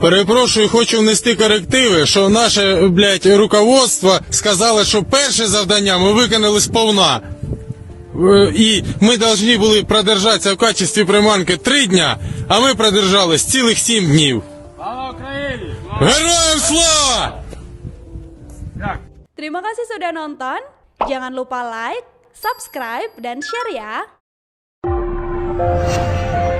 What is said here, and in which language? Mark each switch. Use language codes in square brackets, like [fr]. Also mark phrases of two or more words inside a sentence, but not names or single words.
[uk] Перепрошую, хочу внести корективи, що наше, руководство сказало, що перше завдання ми виконали сповна. І ми повинні були продержатися в качестві приманки 3 дня, а ми продержались цілих 7 днів. Слава Україні! Героям слава! Дякую. [id] Terima kasih sudah nonton. Jangan lupa like, subscribe, dan share ya.